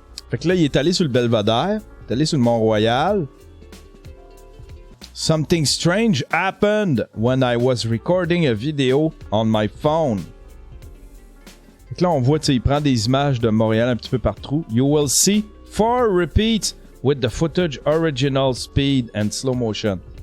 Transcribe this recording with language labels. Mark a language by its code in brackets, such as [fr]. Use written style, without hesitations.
[fr] Fait que là, il est allé sur le Belvedere, il est allé sur le Mont-Royal. [en] Something strange happened when I was recording a video on my phone. [fr] Fait que là, on voit, tu sais, il prend des images de Montréal un petit peu partout. [en] You will see 4 repeats with the footage original speed and slow motion.